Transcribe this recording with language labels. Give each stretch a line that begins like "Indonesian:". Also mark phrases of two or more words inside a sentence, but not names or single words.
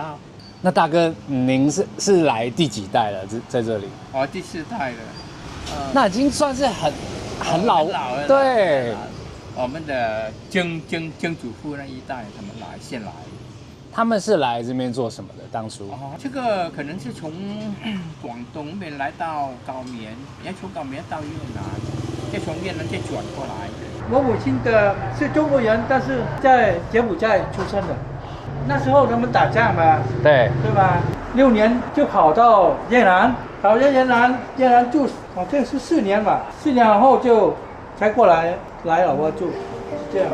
Chinese: 那大哥，您是來第幾代了？在這裡？第4代了。那已經算是很老了。對。我們的曾祖父那一代，他們先來。他們是來這邊做什麼的？當初？這個可能是從廣東那邊來到高棉，也從高棉到越南，再從越南再轉過來。我母親的是中國人，但是在柬埔寨出生的。那時候他們打仗嘛，對吧？6年就跑到越南，越南住好像是4年吧，4年後就才過來老撾住，是這樣。